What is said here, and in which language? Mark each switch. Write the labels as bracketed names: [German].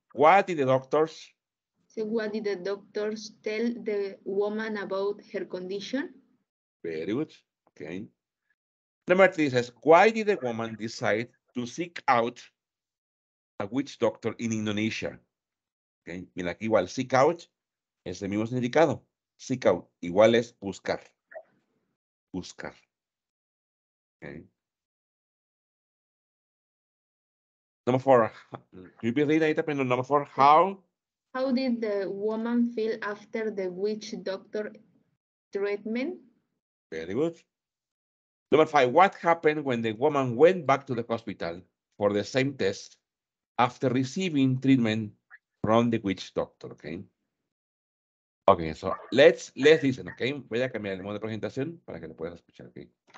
[English] What did the doctors? So what did the doctors tell the woman about her condition? Very good. Okay. Number three says, why did the woman decide to seek out a witch doctor in Indonesia? Okay. [Spanish] Mira, aquí igual, seek out es el mismo significado. Seek out, igual es buscar. Buscar. Okay. [English] Number four, can you please read [Spanish] ahí también [English] number four? How did the woman feel after the witch doctor treatment? Very good. Number five, what happened when the woman went back to the hospital for the same test after receiving treatment from the witch doctor? Okay. Okay, so let's listen, okay? [Spanish] Voy a cambiar el modo de presentación para que lo puedas escuchar, okay?